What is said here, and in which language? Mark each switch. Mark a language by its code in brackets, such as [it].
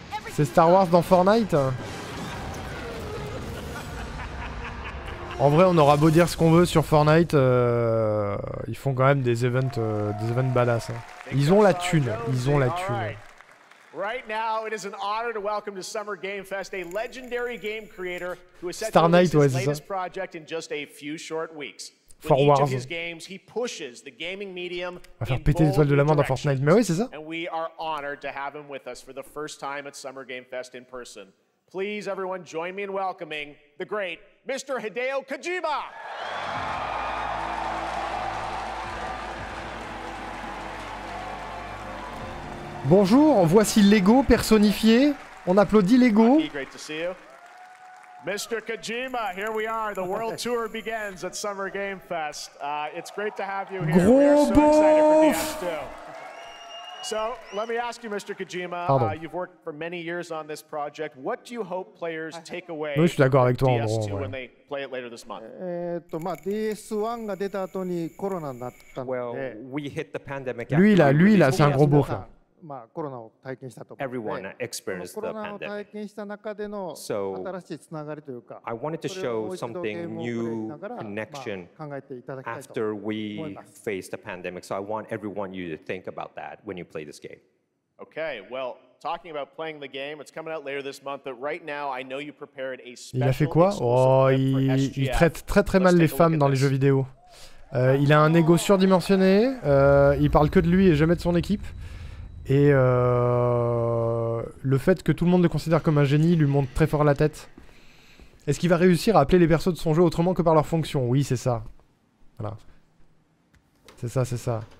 [fr] C'est Star Wars dans Fortnite. En vrai, on aura beau dire ce qu'on veut sur Fortnite, ils font quand même des events badass. Hein. Ils ont la thune, ils ont la thune. [en] Right now, it is an honor to welcome to Summer Game Fest a legendary game creator who has set to release his latest project in just a few short weeks. For each of his games, he pushes the gaming medium. [fr] On va faire péter l'étoile de la main dans Fortnite, mais oui, c'est ça. [en] And we are honored to have him with us for the first time at Summer Game Fest in person. Please, everyone, join me in welcoming the great Mr. Hideo Kojima. [fr] Bonjour, voici Lego personnifié. On applaudit Lego. [en] Mr. Kojima, here we are. The world tour begins at Summer Game Fest. It's great to have you here. [fr] Gros beauf. [en] So, let me ask you, Mr. Kojima, you've worked for many years on this project. What do you hope players take away [fr] oui, je suis d'accord avec toi, [en] from DS2 when they play it later this month? [ja] DS1 が出た後にコロナになったので、 [en] we hit the pandemic. [fr] Lui là, c'est un gros beauf. [ja] まあコロナを体験したと思う。 [en] Everyone experienced the [ja] コロナを体験した中での新しいつながりというか、 [en] I wanted to show something new connection after we faced the pandemic. So I want everyone you to think about that when you play this game. Okay, well, talking about playing the game, it's coming out later this month, but right now I know you prepared a special. [fr] Il a fait quoi? Oh, il traite très mal les femmes dans les jeux vidéo. Il a un ego surdimensionné, il parle que de lui et jamais de son équipe. Et le fait que tout le monde le considère comme un génie lui monte très fort la tête. Est-ce qu'il va réussir à appeler les persos de son jeu autrement que par leur fonction? Oui, c'est ça. Voilà. C'est ça, c'est ça.